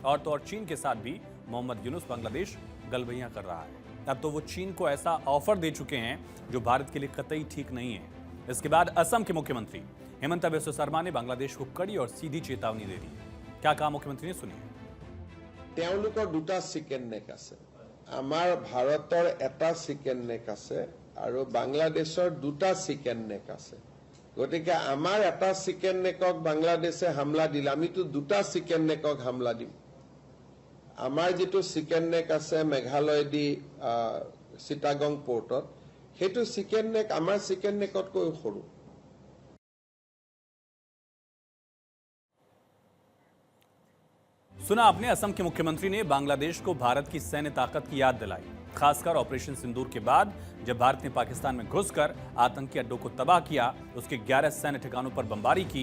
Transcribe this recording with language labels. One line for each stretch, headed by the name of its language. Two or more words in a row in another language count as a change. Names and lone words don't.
Hindi: और तो और चीन के साथ भी मोहम्मद यूनुस बांग्लादेश गलबैयां कर रहा है। अब तो वो चीन को ऐसा ऑफर दे चुके हैं जो भारत के लिए कतई ठीक नहीं है। इसके बाद असम के मुख्यमंत्री हेमंत बिस्वा शर्मा ने बांग्लादेश को कड़ी और सीधी चेतावनी दे दी है। क्या कहा मुख्यमंत्री ने, सुनिए।
Assamese: दुटा
English: chicken neck
Assamese: আছে আমাৰ ভাৰতৰ এটা
English: chicken neck
Assamese: আছে আৰু বাংলাদেশৰ দুটা
English: chicken neck
Assamese: আছে গতিকে আমাৰ এটা
English: chicken neckক
Assamese: বাংলাদেশে হামলা দিলে আমিতো দুটা
English: chicken neckক
Assamese: হামলা দিম আমাৰ যেটো
English: chicken neck
Assamese: আছে মেঘালয় দি চিটাগং পোৰ্টত হেতু
English: chicken neck
Assamese: আমাৰ
English: chicken neckতকৈ
Assamese: সৰু।
Hindi: सुना आपने, असम के मुख्यमंत्री ने बांग्लादेश को भारत की सैन्य ताकत की याद दिलाई, खासकर ऑपरेशन सिंदूर के बाद जब भारत ने पाकिस्तान में घुसकर आतंकी अड्डों को तबाह किया, उसके 11 सैन्य ठिकानों पर बमबारी की।